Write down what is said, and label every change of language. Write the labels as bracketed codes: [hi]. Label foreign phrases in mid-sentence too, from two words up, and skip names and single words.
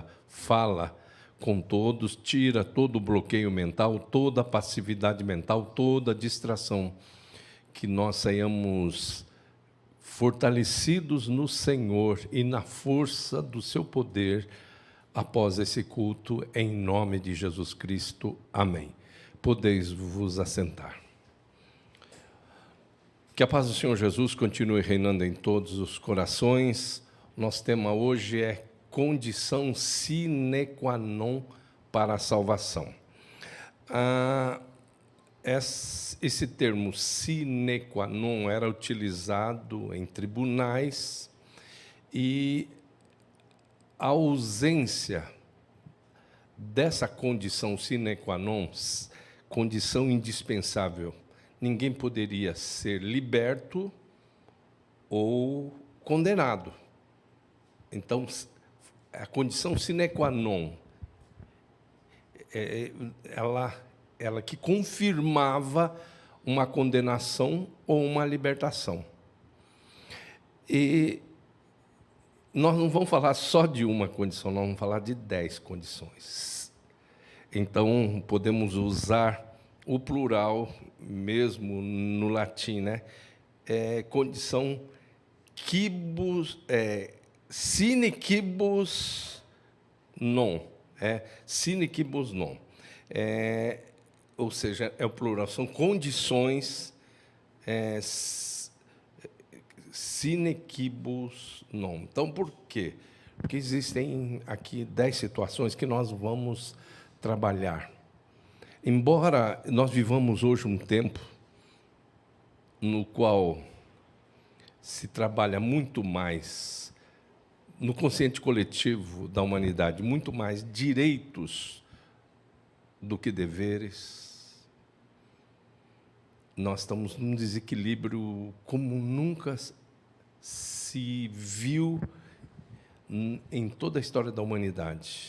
[pt] Fala com todos, tira todo o bloqueio mental, toda a passividade mental, toda a distração, que nós saiamos fortalecidos no Senhor e na força do seu poder após esse culto, em nome de Jesus Cristo. Amém. Podeis vos assentar. Que a paz do Senhor Jesus continue reinando em todos os corações. Nosso tema hoje é condição [la] sine qua non [pt] para a salvação. Esse termo [la] sine qua non [pt] era utilizado em tribunais, e a ausência dessa condição [la] sine qua non, [pt] condição indispensável, ninguém poderia ser liberto ou condenado. Então, a condição [la] sine qua non, [pt] ela que confirmava uma condenação ou uma libertação. E nós não vamos falar só de uma condição, nós vamos falar de 10 condições. Então, podemos usar o plural mesmo no latim, né? [la] Condição quibus, sine quibus non. Sine quibus non. [pt] Ou seja, é o plural, são condições [la] sine quibus non. [pt] Então, por quê? Porque existem aqui 10 situações que nós vamos trabalhar. Embora nós vivamos hoje um tempo no qual se trabalha muito mais, no consciente coletivo da humanidade, muito mais direitos do que deveres, nós estamos num desequilíbrio como nunca se viu em toda a história da humanidade.